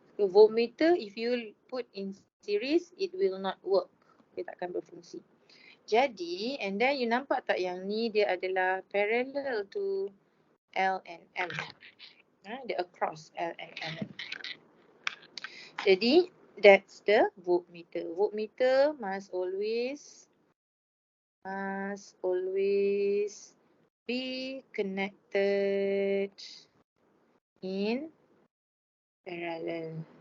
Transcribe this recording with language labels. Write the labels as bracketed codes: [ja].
[en] So voltmeter if you put in series it will not work. [ms] Dia takkan berfungsi. Jadi, [en] and then you [ms] nampak tak yang ni dia adalah [en] parallel to L and M. [ms] Dia [en] across L and M. [ms] Jadi, [en] that's the voltmeter. Voltmeter must always be connected in parallel.